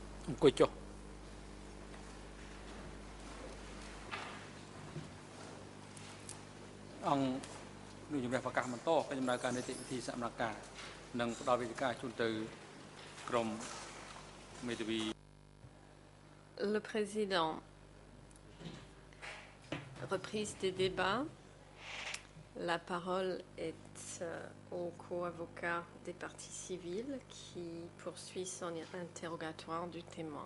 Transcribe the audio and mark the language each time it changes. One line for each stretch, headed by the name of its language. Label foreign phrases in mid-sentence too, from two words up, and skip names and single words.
Khmer: អង្គុយចុះអង្គនឹងជំនះប្រកាសបន្តកិច្ចដំណើរការនីតិវិធីសមនការនិងផ្ដល់វេទិកាជូនទៅក្រមមេធាវី
French: Le président, reprise des débats. La parole est au co-avocat des parties civiles qui poursuit son interrogatoire du témoin.